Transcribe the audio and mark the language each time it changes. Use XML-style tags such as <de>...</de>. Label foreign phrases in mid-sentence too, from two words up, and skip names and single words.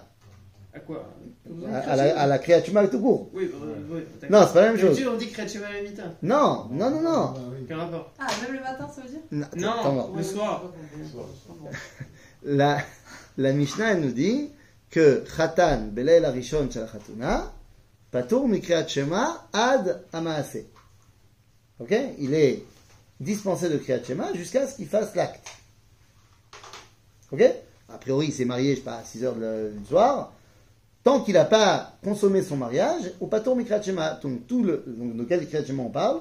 <fr>À quoi? À la créature tout court. Oui, Non, c'est pas la même chose. D'habitude, on dit Kriyat la Mita. Non. Quel rapport? Ah, même le matin, ça veut dire? Non, Attends, le soir. la Mishnah, elle nous dit que</fr> <he>חתן, בליל הראשון של חתונה, פטור מקריאת שמע עד מעשה.</he> <fr>Ok? Il est dispensé de Kriyat Shema jusqu'à ce qu'il fasse l'acte. Ok? A priori, il s'est marié, je sais pas, à 6 heures du soir. Tant qu'il n'a pas consommé son mariage, au</fr> <he>פטור מקריאת שמע.</he> <fr>Donc, donc, de quel Kriyat Shema on parle?</fr>